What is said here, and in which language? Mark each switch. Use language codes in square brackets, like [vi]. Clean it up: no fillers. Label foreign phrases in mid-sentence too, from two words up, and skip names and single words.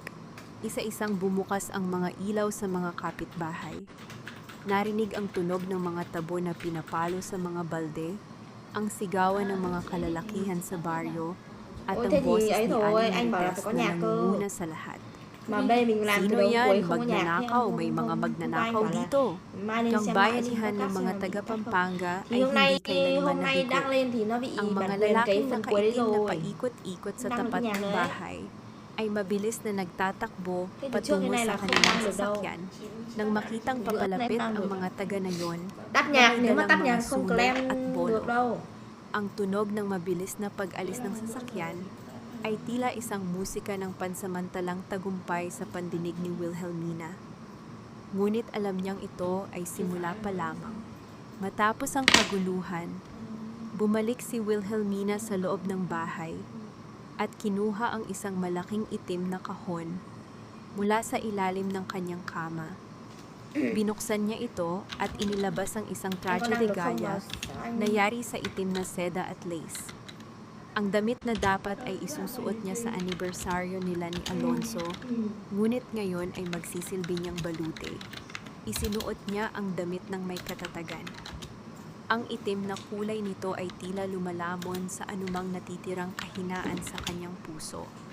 [tl] Isa-isang bumukas ang mga ilaw sa mga kapitbahay. Narinig ang tunog ng mga tabo na pinapalo sa mga balde, ang sigawan ng mga kalalakihan sa baryo, at ang boses ni Aling Marites na nangunguna sa lahat. [vi] Mà bên mình làm từ [tl] Sino [vi] đầu cuối [tl] yan? [vi] không có nhạc [tl] Magnanakaw. May mga magnanakaw dito. [vi] Mai lên [tl] Ang [vi] xem lại [tl] bayanihan [vi] xem [tl] ng [vi] có [tl] mga [vi] khác xem [tl] taga [vi] được không. [tl] Pampanga [vi] Thì [tl] ay [vi] hôm nay [tl] hindi kailanman [vi] hôm nay đăng [tl] nabigo. [vi] lên thì nó bị [tl] Ang mga [vi] bản quyền cái [tl] lalaking [vi] phần cuối đấy [tl] nakaitim na [vi] rồi. [tl] paikot-ikot sa [vi] Đang [tl] tapat [vi] nhạc [tl] ng [vi] đấy. [tl] bahay ay mabilis na nagtatakbo [vi] Cái từ trước [tl] patungo [vi] cái này [tl] sa [vi] là không [tl] kanilang [vi] đăng được đâu. [tl] sasakyan. Nang makitang [vi] Giữa [tl] papalapit [vi] đang [tl] ang [vi] được. [tl] mga taga na yon, [vi] Tắt nhạc, [tl] may [vi] nếu mà [tl] dalang [vi] tắt [tl] mga [vi] nhạc không [tl] sulong [vi] claim [tl] at bono. [vi] được đâu. [tl] Ang tunog ng mabilis na pag-alis ng sasakyan ay tila isang musika ng pansamantalang tagumpay sa pandinig ni Wilhelmina. Ngunit alam niyang ito ay simula pa lamang. Matapos ang kaguluhan, bumalik si Wilhelmina sa loob ng bahay at kinuha ang isang malaking itim na kahon mula sa ilalim ng kanyang kama. Binuksan niya ito at inilabas ang isang [vi] Em có [tl] traje [vi] đăng [tl] de [vi] được không [tl] Gaya [vi] mà sao anh [tl] na yari sa itim na seda at lace. Ang damit na dapat ay isusuot niya sa anibersaryo nila ni Alonso, ngunit ngayon ay magsisilbi niyang balute. Isinuot niya ang damit ng may katatagan. Ang itim na kulay nito ay tila lumalamon sa anumang natitirang kahinaan sa kanyang puso.